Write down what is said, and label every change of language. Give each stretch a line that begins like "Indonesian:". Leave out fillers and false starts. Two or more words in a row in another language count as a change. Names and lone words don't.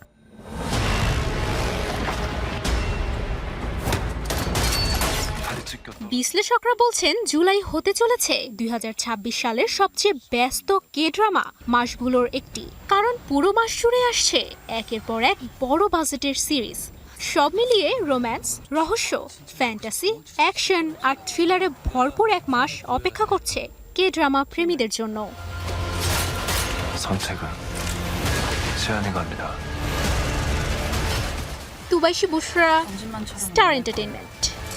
Bangla: বিশ্লেষকরা বলছেন জুলাই হতে চলেছে 2026 সালের সবচেয়ে ব্যস্ত কে ড্রামা মাসগুলোর একটি, কারণ পুরো মাস জুড়ে আসছে একের পর এক বড় বাজেটের সিরিজ। সব মিলিয়ে রোম্যান্স, রহস্য, ফ্যান্টাসি, অ্যাকশন আর থ্রিলারে ভরপুর এক মাস অপেক্ষা করছে কে ড্রামা প্রেমীদের জন্য।
Korean: 선택은 제한이 갑니다.
Bangla: তুবাইশি বুশরা, স্টার এন্টারটেইনমেন্ট।